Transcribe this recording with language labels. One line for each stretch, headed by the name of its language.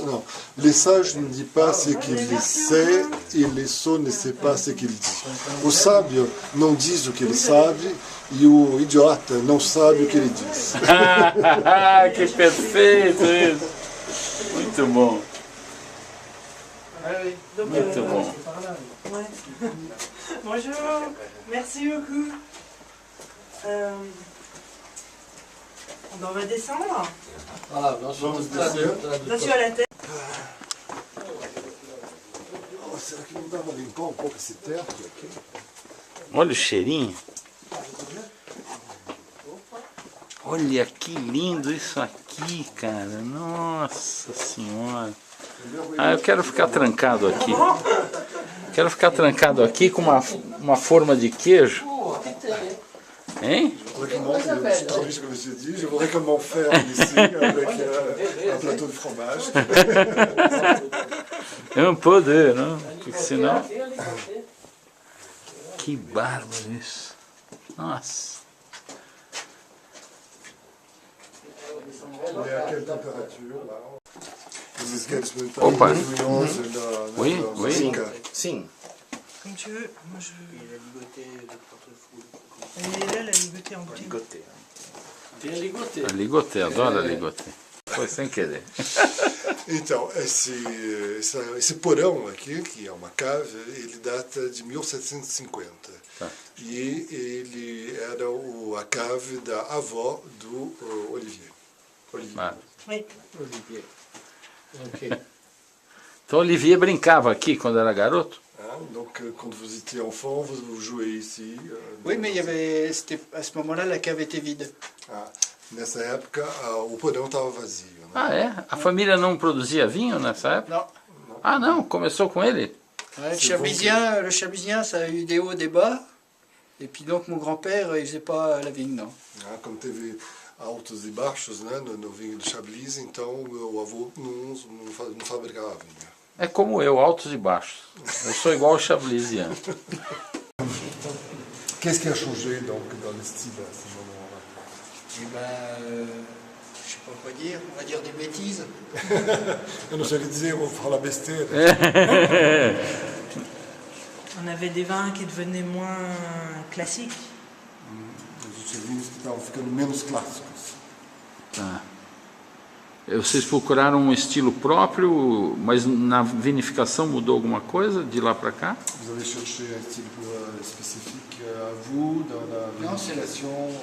Portuguese: Não,
French: les sages ne disent pas ce qu'il sait e les sots ne savent pas ce qu'il dit.
Portuguese: O sábio não diz o que ele sabe e o idiota não sabe o que ele diz. Que perfeito isso! Muito bom. Muito bom.
French: Bonjour, merci beaucoup. On va descendre.
Portuguese: Ah, nós vamos descer.
French: Là, tu as la tête.
Portuguese: Oh, será que não dá para limpar um pouco esse teto aqui? Olha o cheirinho. Olha que lindo isso aqui, cara. Nossa Senhora. Ah, eu quero ficar trancado aqui. Quero ficar trancado aqui com uma forma de queijo. Hein?
French: Je voudrais comment faire ici avec un plateau de fromage.
Portuguese: Um poder, não? Porque senão... Que bárbaro isso. Nossa.
French: Et à quelle température là? Vous expérimentez
Portuguese: Opa.
French: l'influence Oui, oui.
Portuguese: Sim.
French: Comme tu veux. Moi, je... Elle est là, la ligotée en bouteille.
Portuguese: Tem a ligotê. A ligotê, adoro a ligotê. Foi sem querer. Então, esse porão aqui, que é uma cave, ele data de 1750. Tá. E ele era a cave da avó do Olivier. Ah.
French: Oui.
Portuguese: Olivier. Ok. Então Olivier brincava aqui quando era garoto?
French: Donc, quand vous étiez enfant, vous jouez ici. Oui, mais il y avait, à ce moment-là, la cave était vide.
Portuguese: Nessa época, o porão estava vazio. Né? Ah, é? A família não produzia vinho nessa época?
French: Non.
Portuguese: Ah, não? Começou com ele?
French: Ouais, le Chablisien, ça a eu des hauts, des bas. Et puis donc, mon grand-père, il faisait pas la vigne, non.
Portuguese: Como teve altos e baixos, né, no vinho de Chablis, então o avô não fabricava vinho. É como eu, altos e baixos. Eu sou igual ao Chablisian.
French: Qu'est-ce qui a changé donc dans le style à ce moment-là? Eh ben, je sais pas quoi dire, on va dire des bêtises.
Portuguese: Eu não sei o que dizer, vou falar besteira.
French: On avait des vins qui devenaient moins classiques.
Portuguese: Os vinhos que estavam ficando menos clássicos. Tá. Vocês procuraram um estilo próprio, mas na vinificação mudou alguma coisa de lá para cá?
French: Vous avez cherché un style spécifique à vous dans la vinification?